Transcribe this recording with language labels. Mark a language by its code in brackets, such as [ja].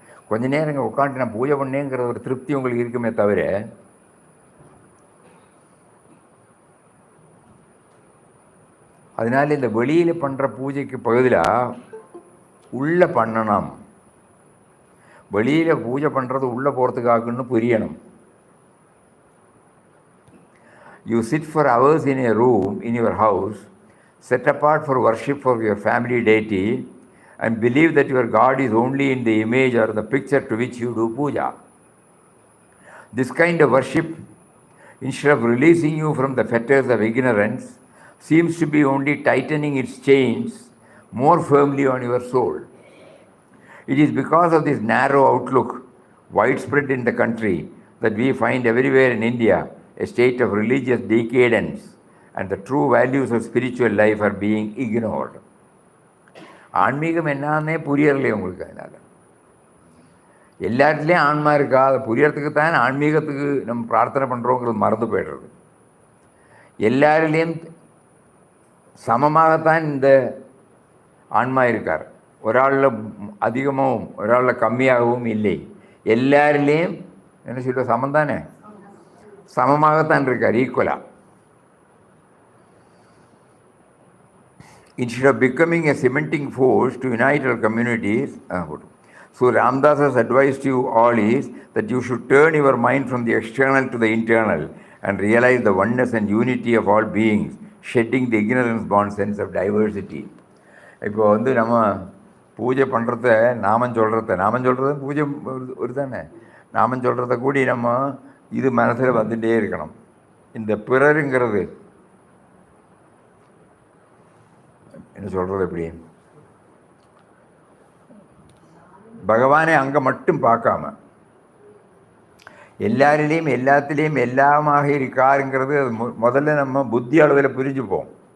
[ta] கொஞ்ச நேரம் இங்கே உட்காந்து நான் பூஜை பண்ணேங்கிற ஒரு திருப்தி உங்களுக்கு இருக்குமே தவிர, அதனால் இந்த வெளியில் பண்ணுற பூஜைக்கு பதிலாக உள்ளே பண்ணணும். வெளியில் பூஜை பண்ணுறது உள்ளே போகிறதுக்காகன்னு புரியணும். [en] You sit for hours in a room in your house, set apart for worship of your family deity, and believe that your God is only in the image or the picture to which you do puja. This kind of worship, instead of releasing you from the fetters of ignorance, seems to be only tightening its chains more firmly on your soul. It is because of this narrow outlook, widespread in the country, that we find everywhere in India a state of religious decadence, and the true values of spiritual life are being ignored. [ta] ஆன்மீகம் என்னன்னே புரியறலையே உங்களுக்கு. அதனால் எல்லாத்துலேயும் ஆன்மா இருக்கா, அதை புரியறதுக்கு தான் ஆன்மீகத்துக்கு நம்ம பிரார்த்தனை பண்ணுறோங்கிறது மறந்து போய்டுறது. எல்லாரிலேயும் சமமாகத்தான் இந்த ஆன்மா இருக்கார். ஒரு ஆளில் அதிகமாகவும் ஒரு ஆளில் கம்மியாகவும் இல்லை. எல்லாரிலேயும் என்ன சொல்ல சமந்தானே, சமமாகத்தான் இருக்கார், ஈக்குவலாக. [en] Instead of becoming a cementing force to unite our communities, so Ramdas's advice to you all is that you should turn your mind from the external to the internal and realize the oneness and unity of all beings, shedding the ignorance-born sense of diversity. [ta] இப்போ வந்து நம்ம பூஜை பண்ணுறத நாமம் சொல்கிறது பூஜை ஒரு தானே. நாமம் சொல்கிறத கூடி நம்ம இது மனசில் வந்துகிட்டே இருக்கணும். இந்த பிறருங்கிறது என்ன சொல்கிறது, எப்படி பகவானை அங்கே மட்டும் பார்க்காம எல்லாரிலையும் எல்லாத்திலையும் எல்லாமாக இருக்காருங்கிறது அது முதல்ல நம்ம புத்தி அளவில் புரிஞ்சுப்போம்.